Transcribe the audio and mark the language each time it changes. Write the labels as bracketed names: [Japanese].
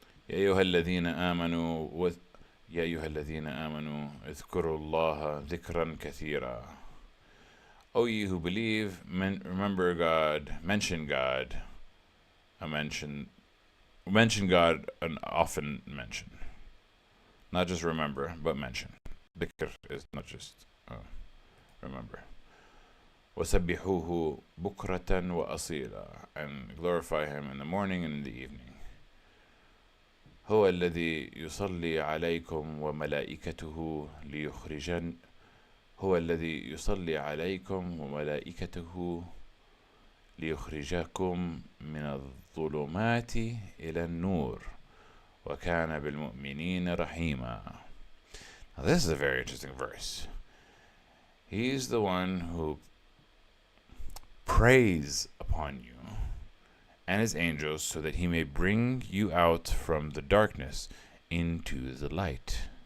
[Arabic] يا أيها الذين آمنوا اذكروا الله ذكرا كثيرا. [English] O ye who believe, remember God, mention God, mention God, and often mention. Not just remember, but mention. Dhikr is not just remember. [Arabic] وَسَبِّحُوهُ بُكْرَةً وَأَصِيلًا, [English] and glorify Him in the morning and in the evening. [Arabic] هو الذي يصلي عليكم وملائكته ليخرجن هو الذي يصلي عليكم وملائكته ليخرجكم من الظلمات إلى النور وكان بالمؤمنين رحيما. [English] Now this is a very interesting verse. He's the one who prays upon you and his angels so that he may bring you out from the darkness into the light.